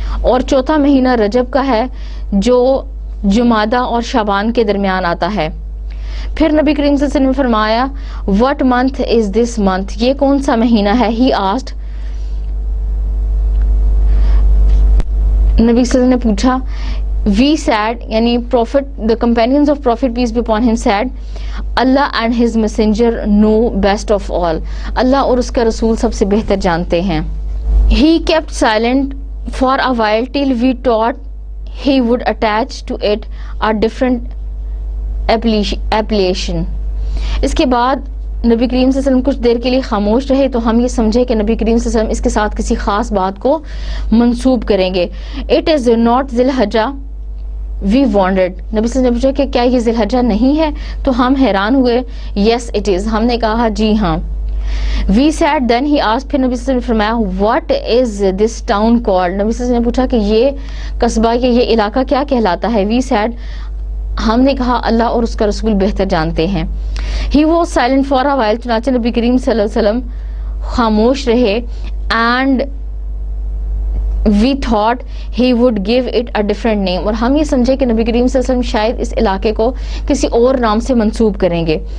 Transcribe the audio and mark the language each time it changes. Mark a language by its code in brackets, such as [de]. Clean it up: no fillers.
[ur] اور چوتھا مہینہ رجب کا ہے جو جمادہ اور شعبان کے درمیان آتا ہے. پھر نبی کریم صلی اللہ علیہ وسلم نے فرمایا [en] what month is this month؟ [ur] یہ کون سا مہینہ ہے؟ [en] He asked. [ur] نبی صلی اللہ علیہ وسلم نے پوچھا. [en] We said, یعنی the companions of Prophet peace be upon him said, Allah and his messenger know best of all. [ur] اللہ اور اس کا رسول سب سے بہتر جانتے ہیں. [en] He kept silent for a while till we thought he would attach to it a different appellation. [ur] اس کے بعد نبی کریم صلی اللہ علیہ وسلم کچھ دیر کے لیے خاموش رہے تو ہم یہ سمجھے کہ نبی کریم صلی اللہ علیہ وسلم اس کے ساتھ کسی خاص بات کو منسوب کریں گے. [en] It is not ذوالحجہ. We wondered. [ur] نبی صلی اللہ علیہ وسلم نے پوچھا کہ کیا یہ ذوالحجہ نہیں ہے؟ تو ہم حیران ہوئے. [en] Yes it is. [ur] ہم نے کہا جی ہاں. [en] We said then he asked. [ur] پھر نبی صلی اللہ علیہ وسلم نے فرمایا [en] what is this town called؟ [ur] نبی صلی اللہ علیہ وسلم نے پوچھا کہ یہ قصبہ یا یہ علاقہ کیا کہلاتا ہے؟ [en] We said. [ur] ہم نے کہا اللہ اور اس کا رسول بہتر جانتے ہیں. [en] He was silent for a while. [ur] چنانچہ نبی کریم صلی اللہ علیہ وسلم خاموش رہے. [en] And we thought he would give it a different name. [ur] اور ہم یہ سمجھے کہ نبی کریم صلی اللہ علیہ وسلم شاید اس علاقے کو کسی اور نام سے منسوب کریں گے.